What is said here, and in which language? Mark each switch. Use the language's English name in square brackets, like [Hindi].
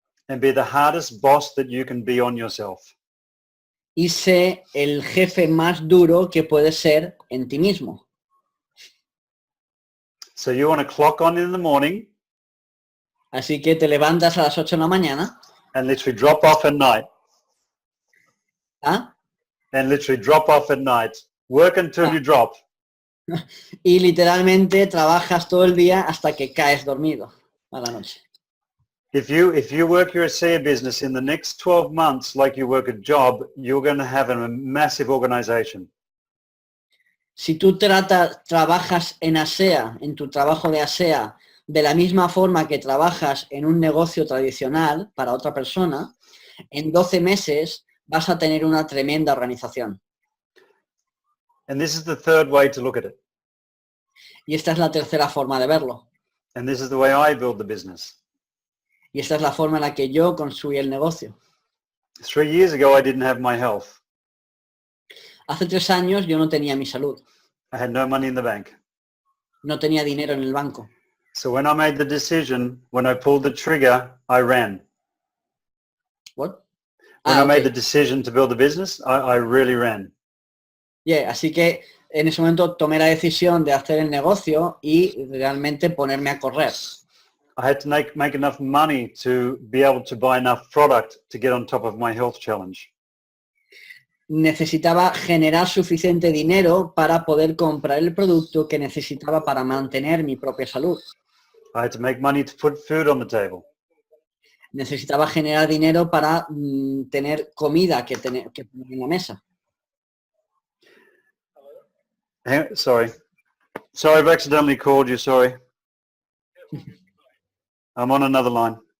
[English] And be the hardest boss that you can be on yourself. [Spanish] Y sé el jefe más duro que puedes ser en ti mismo. [English] So you want to clock on in the morning. [Spanish] Así que te levantas a las 8 de la mañana. [English] And literally drop off at night. ¿Ah? And literally drop off at night. Work until you drop. [Spanish] Y literalmente trabajas todo el día hasta que caes dormido a la noche. [English] If you work your ASEA business in the next 12 months like you work a job, you're going to have a massive organization. [Spanish] Si tú trabajas en ASEA, en tu trabajo de ASEA, de la misma forma que trabajas en un negocio tradicional para otra persona, en 12 meses vas a tener una tremenda organización. [English] And this is the third way to look at it. [Spanish] Y esta es la tercera forma de verlo. [English] And this is the way I build the business. [Spanish] Y esta es la forma en la que yo construí el negocio. [English] 3 years ago, I didn't have my health. [Spanish] Hace 3 años yo no tenía mi salud. [English] I had no money in the bank. [Spanish] No tenía dinero en el banco. [English] So when I made the decision, when I pulled the trigger, I ran. What? When I made ok. the decision to build a business, I really ran. [Spanish] Yeah, así que en ese momento tomé la decisión de hacer el negocio y realmente ponerme a correr. [English] I had to make enough money to be able to buy enough product to get on top of my health challenge. [Spanish] Necesitaba generar suficiente dinero para poder comprar el producto que necesitaba para mantener mi propia salud. [English] I had to make money to put food on the table. [Spanish] Necesitaba generar dinero para tener comida que poner en la mesa. [English] Sorry, I've accidentally called you, sorry. I'm on another line.